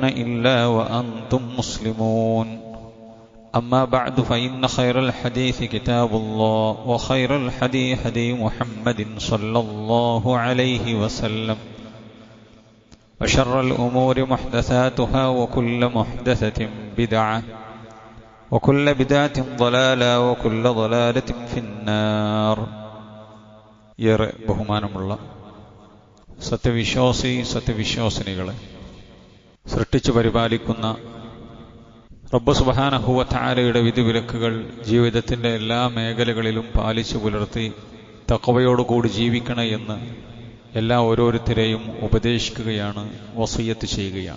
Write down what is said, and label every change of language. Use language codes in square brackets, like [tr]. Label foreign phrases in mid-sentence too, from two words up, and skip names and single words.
[ar] إلا وأنتم مسلمون أما بعد فإن خير الحديث كتاب الله وخير الهدي هدي محمد صلى الله عليه وسلم وشر الأمور محدثاتها وكل محدثة بدعة وكل بدعة ضلالة وكل ضلالة في النار [ml] ഏറെ ബഹുമാനമുള്ള സത്യവിശ്വാസിനികളെ സൃഷ്ടിച്ചു പരിപാലിക്കുന്ന റബ്ബ് [ar] سبحانه وتعالى [ml] വിധിവിലക്കുകൾ ജീവിതത്തിന്റെ എല്ലാ മേഖലകളിലും പാലിച്ചു പുലർത്തി തഖ്വയോടുകൂടി ജീവിക്കണേ എന്ന് എല്ലാ ഓരോരുത്തരെയും ഉപദേശിക്കുകയാണ്, വസിയ്യത്ത് ചെയ്യുകയാണ്.